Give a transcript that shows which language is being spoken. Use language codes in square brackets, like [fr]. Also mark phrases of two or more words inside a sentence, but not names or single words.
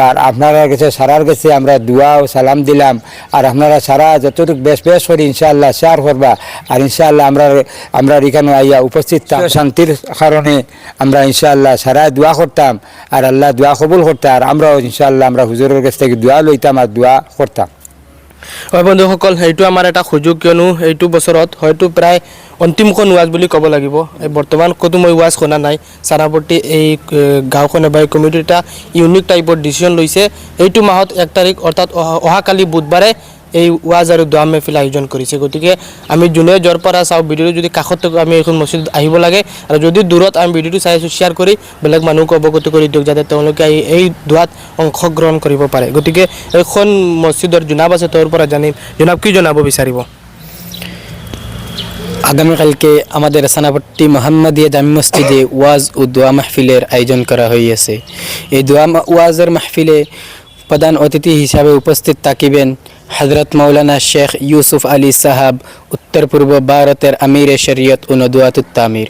[bn] আর আপনারা কাছে সারার কাছে আমরা দোয়া ও সালাম দিলাম। আর আপনারা সারা যতটুকু বেশ করে ইনশাআল্লাহ শেয়ার করবা। আর ইনশাআল্লাহ আমরা এখানে আইয়া উপস্থিত শান্তির কারণে আমরা ইনশাআল্লাহ সারা দোয়া করতাম আর আল্লাহ দোয়া কবুল করতাম। আর আমরাও ইনশাআল্লাহ আমরা হুজুরের কাছ থেকে দোয়া লইতাম আর দোয়া করতাম। [as] হয় বন্ধুসকল, এইটো আমাৰ এটা সুযোগ, কিয়নো এইটো বছৰত হয়তো প্ৰায় অন্তিমখন ওয়াজ বুলি ক'ব লাগিব। বৰ্তমান ক'তো মই ওয়াজ শুনা নাই। চানাপট্টি এই গাঁওখনে বা এই কমিটিৰ এটা [en] unique typeৰ [as] ডিচিশ্যন লৈছে। এইটো মাহত 1 তাৰিখ অৰ্থাৎ অহাকালি বুধবাৰে এই ওয়াজ আৰু দোৱা মেহফিল আয়োজন কৰিছে। গতিকে আমি যোনে য'ৰ পৰা চাওঁ ভিডিঅ'টো যদি কাষত থাকোঁ আমি এইখন মছজিদত আহিব লাগে, আৰু যদি দূৰত আমি ভিডিঅ'টো চাই আছোঁ শ্বেয়াৰ কৰি বেলেগ মানুহক অৱগত কৰি দিয়ক, যাতে তেওঁলোকে এই দোৱাত অংশগ্ৰহণ কৰিব পাৰে। গতিকে এইখন মছজিদৰ জুনাব আছে, তোৰ পৰা জানিম জুনাব কি জনাব বিচাৰিব। [bn] আগামীকালকে আমাদের চানাপট্টি মোহাম্মদিয়া জামি মসজিদে ওয়াজ ও দোয়া মাহফিলের আয়োজন করা হয়েছে। এই ওয়াজের মাহফিলে প্রধান অতিথি হিসাবে উপস্থিত থাকিবেন হজরত মৌলানা শেখ ইউসুফ আলী সাহাব, উত্তর পূর্ব ভারতের আমিরে শরীয়ত ও নদওয়াতুত তামির।